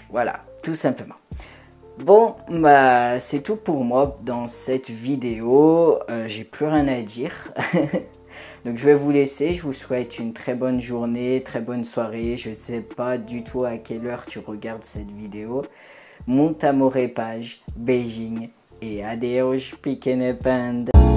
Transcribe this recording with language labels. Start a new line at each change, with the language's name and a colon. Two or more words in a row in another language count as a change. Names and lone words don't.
French: Voilà, tout simplement. Bon, bah c'est tout pour moi dans cette vidéo. J'ai plus rien à dire. Donc je vais vous laisser. Je vous souhaite une très bonne journée, très bonne soirée. Je ne sais pas du tout à quelle heure tu regardes cette vidéo.
Portuguese: Muito amor e paz. Beijinho. E adeus, pequena panda.